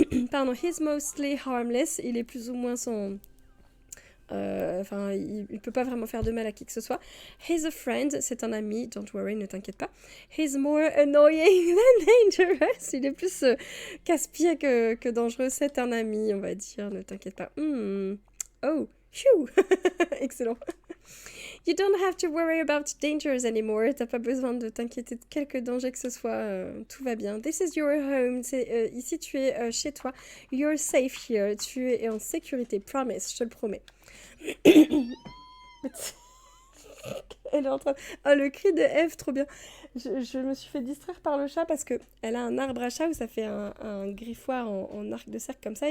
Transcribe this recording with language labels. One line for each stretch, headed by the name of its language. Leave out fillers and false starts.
French: Pardon,
English: he's mostly harmless,
French: il est plus ou moins sans... Enfin, il peut pas vraiment faire de mal à qui que ce soit.
English: He's a friend,
French: c'est un ami,
English: don't worry,
French: ne t'inquiète pas.
English: He's more annoying than dangerous.
French: Il est plus casse-pied que dangereux, c'est un ami, on va dire, ne t'inquiète pas.
English: Oh, phew. Excellent. You don't have to worry about dangers anymore.
French: T'as pas besoin de t'inquiéter de quelque danger que ce soit. Tout va bien.
English: This is your home.
French: Ici, tu es chez toi.
English: You're safe here.
French: Tu es en sécurité. Promise, je te le promets. Elle est en train... Oh, le cri de Eve, trop bien. Je me suis fait distraire par le chat parce qu'elle a un arbre à chat où ça fait un griffoir en arc de cercle comme ça.